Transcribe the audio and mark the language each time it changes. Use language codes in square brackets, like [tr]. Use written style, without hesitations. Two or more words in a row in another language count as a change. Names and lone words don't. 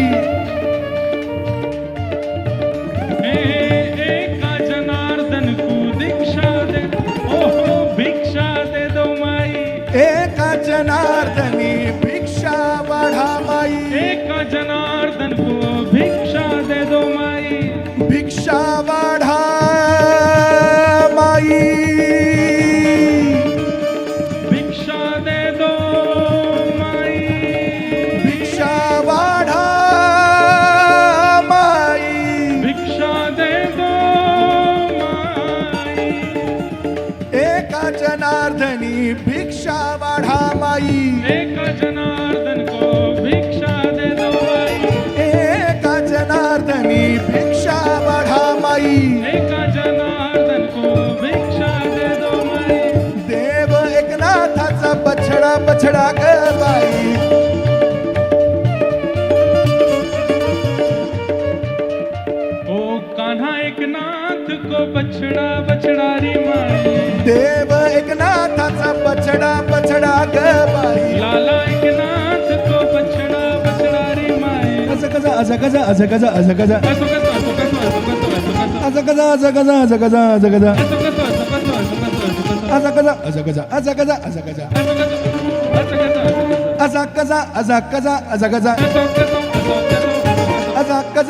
[hi] एका जनार्दन को दीक्षा दे ओहो भिक्षा दे दो माई [mr] एका जनार्दनी भिक्षा वाढा माई [hi] एका जनार्दन को भिक्षा दे दो माई [mr] भिक्षा वाढा माई [hi] भिक्षा दे दो माई [mr] भिक्षा वाढा माई [hi] भिक्षा दे दो माई [mr] एका जनार्दनी भिक्षा वाढा माई [hi] एका जनार्दन को भिक्षा दे दो माई [mr] एका जनार्दनी भिक्षा वाढा माई [hi] एका जनार्दन को भिक्षा दे दो माई [mr] देव एकनाथाचा बछडा बछडा ग बाई [hi] ओ कान्हा एक नाथ को बछड़ा बछड़ारी माई [mr] देव एकनाथाचा बछडा बछडा ग बाई [hi] लाला एक नाथ को बछड़ा बछड़ारी माई [mr] अजगजा अजगजा अजगजा अजगजा [hi] ऐसो कसो ऐसो कसो ऐसो कसो ऐसो कसो [mr] अजगजा अजगजा अजगजा अजगजा [hi] ऐसो कसो ऐसो कसो ऐसो कसो ऐसो कसो [mr] अजगजा अजगजा अजगजा अजगजा [hi] ऐसो कसो ऐसो कसो [mr] अजगजा अजगजा अजगजा [hi] ऐसो कसो ऐसो कसो